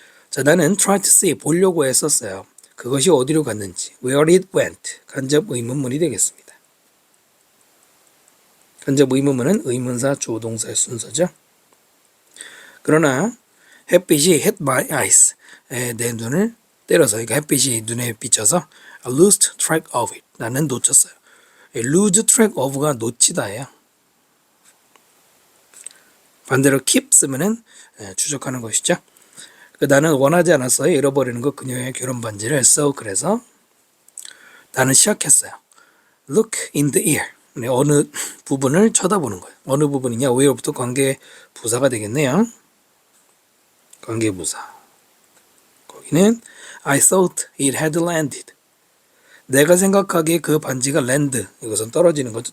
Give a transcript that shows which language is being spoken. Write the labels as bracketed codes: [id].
[ko] 자, 나는 [en] try to see [ko] 보려고 했었어요. 그것이 어디로 갔는지 [en] where it went [ko] 간접 의문문이 되겠습니다. 간접 의문문은 의문사 조동사의 순서죠. 그러나 햇빛이 [en] hit my eyes [ko] 내 눈을 때려서 그러니까 햇빛이 눈에 비쳐서 [en] I lost track of it [ko] 나는 놓쳤어요. lose track of가 놓치다예요. 반대로 keep 쓰면은 추적하는 것이죠. 나는 원하지 않았어요. 잃어버리는 거 그녀의 결혼 반지를 so 그래서 나는 시작했어요. [en] look in the ear [ko] 어느 부분을 쳐다보는 거예요. 어느 부분이냐 where부터 관계 부사가 되겠네요. 관계 부사 거기는 [en] I thought it had landed [ko] 내가 생각하기에 그 반지가 land 이것은 떨어지는 거죠.